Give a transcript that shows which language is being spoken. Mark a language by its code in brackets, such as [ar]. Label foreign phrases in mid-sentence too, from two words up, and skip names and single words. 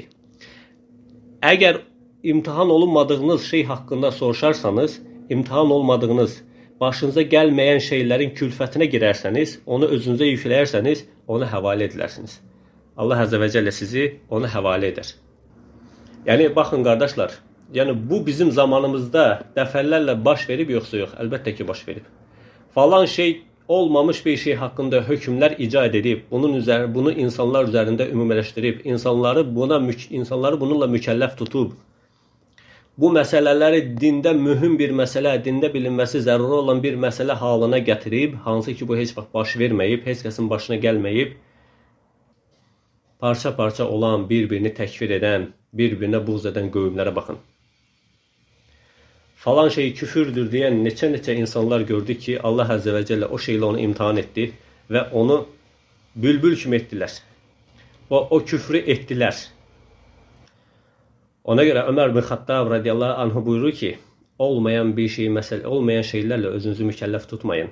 [az] Əgər imtihan olunmadığınız şey haqqında soruşarsanız, imtihan olmadığınız, başınıza gəlməyən şeylərin külfətinə girərsəniz, onu özünüzə yükləyərsəniz, onu həvalə edilərsiniz. Allah Əzə və Cəllə sizi ona həvalə edər. Yəni, baxın qardaşlar, yəni bu bizim zamanımızda dəfələrlə baş verib yoxsa yox? Əlbəttə ki, baş verib. [tr] Falan şey olmamış bir şey hakkında hükümler icat edip bunu insanlar üzerinde ümumileştirip insanları bununla mükellef tutup bu meseleleri dinde mühüm bir mesele, dinde bilinmesi zaruri olan bir mesele halına getirip, [az] hansı ki bu heç vaxt baş verməyib, heç kəsin başına gəlməyib, parça olan, birbirini təkfir edən, birbirine buğz edən qövmlərə baxın. Falan şey küfürdür deyən neçə insanlar gördük ki, [tr] Allah Azze ve Celle o şeyle onu imtihan etti ve [az] onu bülbül kimi etdilər. O küfrü etdilər. [tr] Ona göre Ömer bin Xattab [ar] رضي الله عنه [tr] buyurur ki, olmayan şeylerle özünüzü mükellef tutmayın.